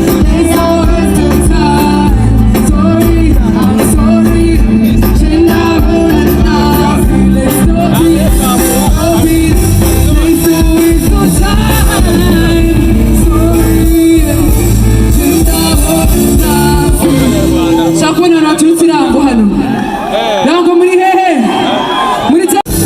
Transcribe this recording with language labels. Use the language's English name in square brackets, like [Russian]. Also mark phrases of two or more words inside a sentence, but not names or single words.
[English] Let's not waste no time. Sorry, I'm sorry. Change our whole life. Let's stop it, stop it. Let's not waste no time. Sorry, change our whole life. [Kinyarwanda] Shaka kubona abantu baturutse i Rango hano. Rango muri hehe? Muri Za-,